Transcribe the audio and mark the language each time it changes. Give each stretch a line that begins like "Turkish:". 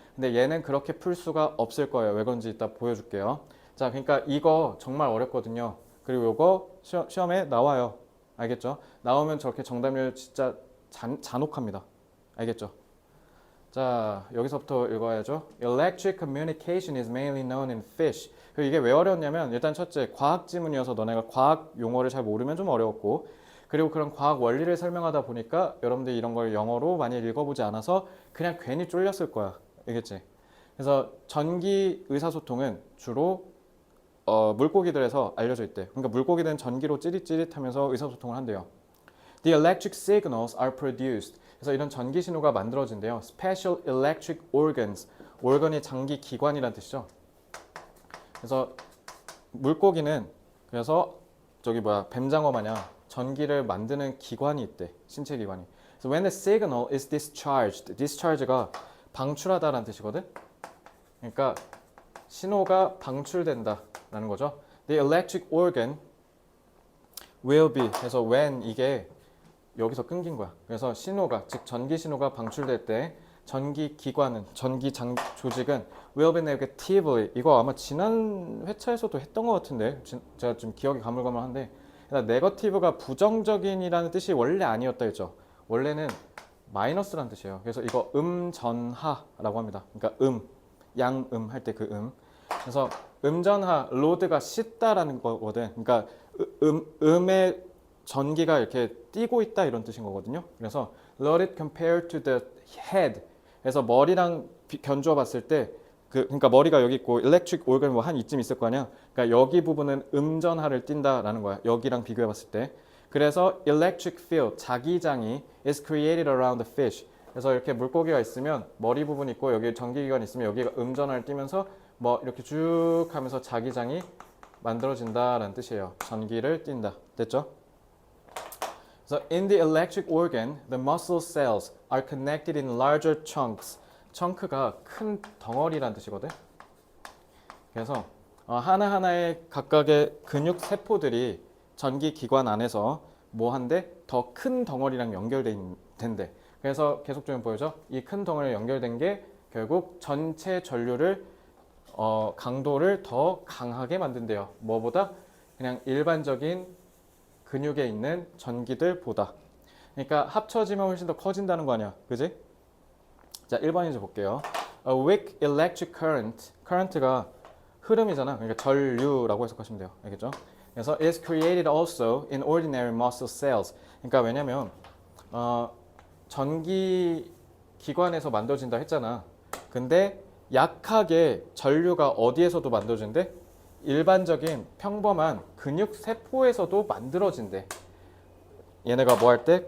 Korean: 근데 얘는 그렇게 풀 수가 없을 거예요. 왜 그런지 이따 보여줄게요. 자, 그러니까 이거 정말 어렵거든요. 그리고 요거 시험에 나와요. 알겠죠? 나오면 저렇게 정답률 진짜 잔혹합니다. 알겠죠? 자, 여기서부터 읽어야죠.
English: Electric communication is mainly known in fish.
Korean: 이게 왜 어려웠냐면 일단 첫째, 과학 지문이어서 너네가 과학 용어를 잘 모르면 좀 어려웠고, 그리고 그런 과학 원리를 설명하다 보니까 여러분들이 이런 걸 영어로 많이 읽어보지 않아서 그냥 괜히 쫄렸을 거야. 알겠지? 그래서 전기 의사소통은 주로 물고기들에서 알려져 있대. 그러니까 물고기들은 전기로 찌릿찌릿하면서 의사소통을 한대요.
English: The electric signals are produced.
Korean: 그래서 이런 전기 신호가 만들어진대요.
English: Special electric organs.
Korean: organ이 장기 기관이란 뜻이죠. 그래서 물고기는 그래서 뱀장어 마냥 전기를 만드는 기관이 있대. 신체 기관이.
English: So when the signal is discharged.
Korean: discharge가 방출하다라는 뜻이거든. 그러니까 신호가 방출된다라는 거죠.
English: The electric organ will be.
Korean: 그래서 when 이게 여기서 끊긴 거야. 그래서 신호가 즉 전기 신호가 방출될 때 전기 기관은 전기 조직은
English: will be negatively.
Korean: 이거 아마 지난 회차에서도 했던 것 같은데 제가 좀 기억이 가물가물한데 네거티브가 부정적인이라는 뜻이 원래 아니었다 했죠. 원래는 마이너스라는 뜻이에요. 그래서 이거 음전하라고 합니다. 그러니까 양음 할 때 그 그래서 음전하 로드가 씻다라는 거거든. 그러니까 음의 전기가 이렇게 뛰고 있다 이런 뜻인 거거든요.
English: 그래서 let it compare to the head.
Korean: 그래서 머리랑 견주어 봤을 때 그러니까 머리가 여기 있고 electric organ 뭐 한 이쯤 있을 거 아니야. 그러니까 여기 부분은 음전하를 띈다라는 거야. 여기랑 비교해 봤을 때.
English: 그래서 electric field 자기장이 is created around the fish.
Korean: 그래서 이렇게 물고기가 있으면 머리 부분 있고 여기 전기기관 있으면 여기가 음전하를 띄면서 뭐 이렇게 쭉 하면서 자기장이 만들어진다라는 뜻이에요. 전기를 띈다. 됐죠?
English: So in the electric organ, the muscle cells are connected in larger chunks.
Korean: chun크가 큰 덩어리란 뜻이거든. 그래서 하나하나의 각각의 근육 세포들이 전기 기관 안에서 뭐 한데 더 큰 덩어리랑 연결된대. 그래서 계속 좀 보여줘. 이 큰 덩어리랑 연결된 게 결국 전체 전류를 강도를 더 강하게 만든대요. 뭐보다? 그냥 일반적인 근육에 있는 전기들보다. 그러니까 합쳐지면 훨씬 더 커진다는 거 아니야. 그지? 자, 1번 이제 볼게요.
English: A weak electric current.
Korean: current가 흐름이잖아. 그러니까 전류라고 해석하시면 돼요. 알겠죠?
English: 그래서 is created also in ordinary muscle cells.
Korean: 그러니까 왜냐면 전기 기관에서 만들어진다 했잖아. 근데 약하게 전류가 어디에서도 만들어진대? 일반적인 평범한 근육 세포에서도 만들어진대. 얘네가 뭐 할 때?